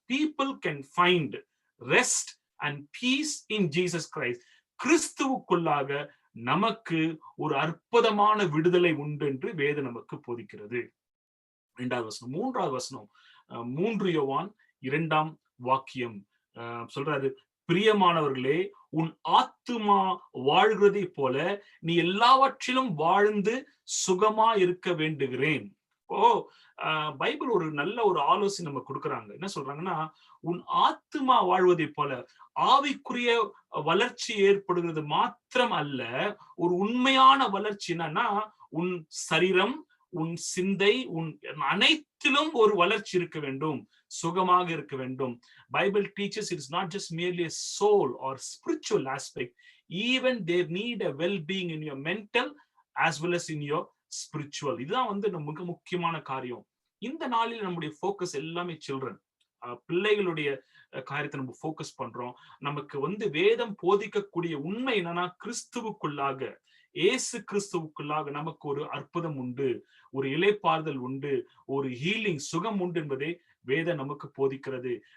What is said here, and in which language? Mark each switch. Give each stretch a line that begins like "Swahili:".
English: People can find rest and peace in Jesus Christ.
Tamil: கிறிஸ்துவுக்குள்ளாக நமக்கு ஒரு அற்புதமான விடுதலை உண்டு என்று வேதம் நமக்கு போதிக்கிறது. 2வது வசனம். 3வது வசனம் 3 யோவான் 2ஆம் வாக்கியம் சொல்றாரு, பிரியமானவர்களே, உன் ஆத்துமா வாழ்கிறதை போல நீ எல்லாவற்றிலும் வாழ்ந்து சுகமா இருக்க வேண்டுகிறேன். பைபிள் ஒரு நல்ல ஒரு ஆலோசனை நம்ம கொடுக்குறாங்க. என்ன சொல்றாங்கன்னா, உன் ஆத்துமா வாழ்வதை போல ஆவிக்குரிய வளர்ச்சி ஏற்படுகிறது மாத்திரம் அல்ல, ஒரு உண்மையான வளர்ச்சி என்னன்னா உன் சரீரம், உன் சிந்தை, உன் அனைத்திலும் ஒரு வளர்ச்சி இருக்க வேண்டும், சுகமாக இருக்க வேண்டும்.
English: Bible teaches it is not just merely a soul or spiritual aspect, even they need a well-being in your mental as well as in your spiritual.
Tamil: இதுதான் வந்து மிக முக்கியமான காரியம். இந்த நாளில் நம்முடைய ஃபோக்கஸ் எல்லாமே சில்ட்ரன், பிள்ளைகளுடைய காரியத்தை நம்ம ஃபோக்கஸ் பண்றோம். நமக்கு வந்து வேதம் போதிக்கக்கூடிய உண்மை என்னன்னா, கிறிஸ்துவுக்குள்ளாக, இயேசு கிறிஸ்துவுக்குள்ளாக நமக்கு ஒரு அற்புதம் உண்டு, ஒரு இளைப்பாறுதல் உண்டு, ஒரு ஹீலிங், சுகம் உண்டு என்பதை வேதம் நமக்கு போதிக்கிறது.